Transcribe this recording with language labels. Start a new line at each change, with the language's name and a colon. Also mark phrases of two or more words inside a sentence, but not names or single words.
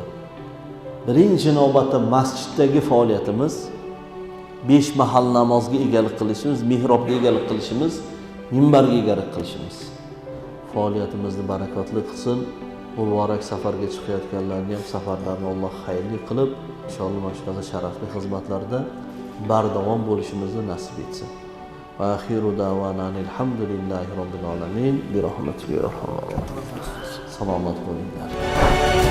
Uzbek: Birinchi navbatda masjiddagi faoliyatimiz, 5 mahal namozga egalik qilishimiz, mihrobga egalik qilishimiz, minbarga egalik qilishimiz. Faoliyatimizni barakotli qilsin. Muborak safarga chiqayotganlarni ham safarlarni Alloh xayrli qilib, inshaalloh mana sharafli xizmatlarda bardavom bo'lishimizni nasib etsin.
Arabic: وآخر دعوانا الحمد لله رب العالمين برحمته يا أرحم الراحمين.
Uzbek: Salomat bo'linglar.